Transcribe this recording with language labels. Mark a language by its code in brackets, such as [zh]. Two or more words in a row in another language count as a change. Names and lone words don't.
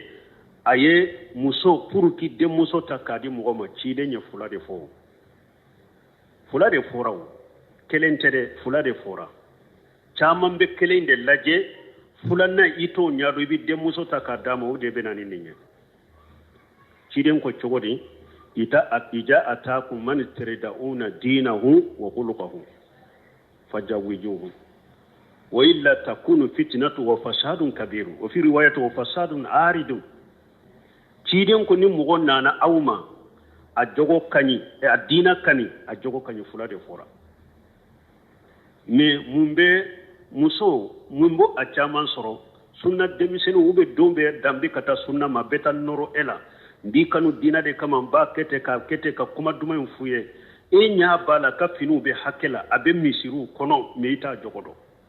[bm] a ye muso [fr] pour que [bm] denmuso ta k'a di mɔgɔ ma ciden ye fila de fɔ fila de fɔra o kelen tɛ dɛ fila de fɔra caman bɛ kelen de lajɛ filanan i t'o ɲɛdɔn i bɛ denmuso ta k'a d'a ma o de bɛ na ni nin ye ciden ko cogo di [ar] إذا أتاكم من ترضون دينه وخلقه فزوجوه وإلا تكن فتنة وفساد كبير وفي رواية وفساد عريض [bm] ciden ko ni mɔgɔ nana aw ma a jogo kaɲi a diina kaɲi a jogo kaɲi fila de fɔra mais mun bɛ muso mun bɔ a caman sɔrɔ sunna denmisɛnninw u bɛ don bɛɛ danbe ka taa sunna ma bɛɛ taa nɔrɔ e la n b'i kanu diina de kama n b'a kɛ ten ka kuma duman in f'u ye e ɲɛ b'a la ka finiw bɛ hakɛ la a bɛ misiriw kɔnɔ mais i t'a jogo dɔn